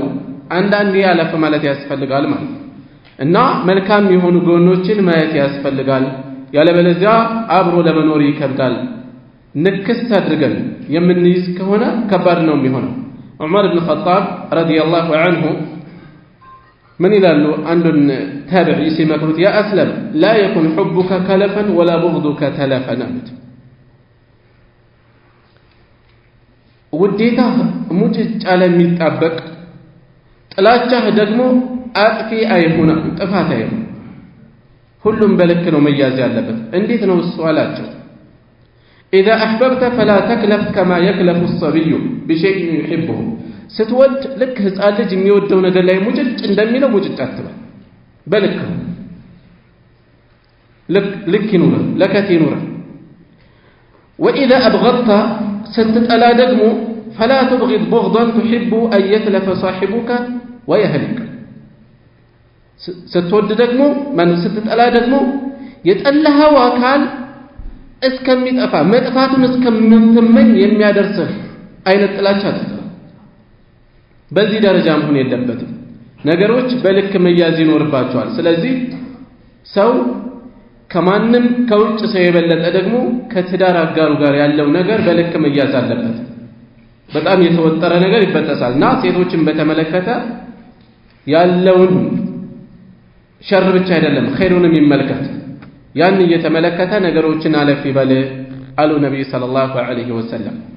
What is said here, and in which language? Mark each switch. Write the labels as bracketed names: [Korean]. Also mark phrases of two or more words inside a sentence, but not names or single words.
[Amharic] አንዳንዴ ያለፈ ማለት ያስፈልጋል ማለት እና መልካም የሆኑ ጎኖችን ማየት ያስፈልጋል ያለበለዚያ አብሮ ለመኖር ይከብዳል ንክስ አድርገን የምንይዝ ከሆነ ከባድ ነው የሚሆነው ዑመር ኢብኑ ኸጣብ [Arabic] رضي الله عنه [Amharic] من ይላሉ አንዱን ታቢዒ ሲመክሩት [Arabic] يا أسلم لا يكن حبك كلفا ولا بغضك تلفا [Amharic] ውዴታ ሙጭጭ አለ የሚጣበቅ ጥላቻህ ደግሞ አጥፊ አይሁን ጥፋት አይሁን ሁሉም በልክ ነው መያዝ ያለበት እንዴት ነው እሱ አላቸው [Arabic] إذا أحببت فلا تكلف كما يكلف الصبي بشيء يحبه [Amharic] ስትወድ ልክ ህፃን ልጅ የሚወደው ነገር ላይ ሙጭጭ እንደሚለው ሙጭጭ አትበል በልክ ልክ ይኑር ለከት ይኑር [Arabic] وإذا أبغضت ستطلع [Amharic] ደግሞ [Arabic] فلا تبغض بغضا تحب أن يتلف صاحبك ويهلك [Amharic] ስትወድ ደግሞ ማን ስትጠላ ደግሞ የጠላኸው አካል እስከሚጠፋ መጥፋቱን እስከምትመኝ የሚያደርስህ አይነት ጥላቻ አትጥላ በዚህ ደረጃ መሆን የለበትም ነገሮች በልክ መያዝ ይኖርባቸዋል ስለዚህ ሰው ከማንም ከውጭ ሰው የበለጠ ደግሞ ከትዳር አጋሩ ጋር ያለው ነገር በልክ መያዝ አለበት በጣም የተወጠረ ነገር ይበጠሳልና ሴቶችን በተመለከተ ያለውን ሸር ብቻ አይደለም ኸይሩንም ይመልከት ያን እየተመለከተ ነገሮችን አለፍ ይበል አሉ ነብዩ [Arabic] صلى الله عليه وسلم